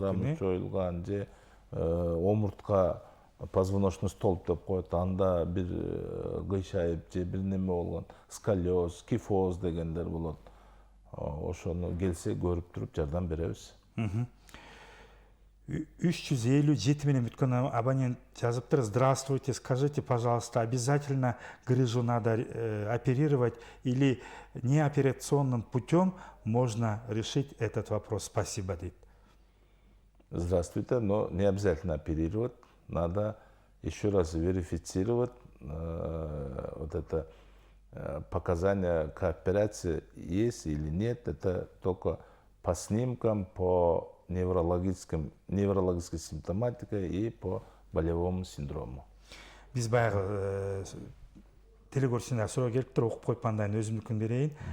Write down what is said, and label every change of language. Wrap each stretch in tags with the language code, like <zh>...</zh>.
<ky>Тарамыш чоюлган же омуртка</ky> <ru>позвоночный столб</ru> <ky>деп коет, анда бир кыйшайып же бир неме болгон, сколиоз, кифоз дегендер болот. Ошону келсе көрүп туруп жардам беребиз. 357 менен бүткөн абонент жазыптыр.</ky> <ru>Здравствуйте, скажите, пожалуйста, обязательно грыжу надо оперировать или неоперационным путем можно решить этот вопрос? Спасибо,</ru> <ky>дейт.</ky> <ru>Здравствуйте, но не обязательно оперировать, надо еще раз верифицировать вот это показания к операции есть или нет. Это только по снимкам, по неврологической симптоматике и по болевому синдрому.</ru> <ky>Биз баягы телегөрсүнө суроо келиптир, окуп коюп андан өзүмдүкүн берейин.</ky>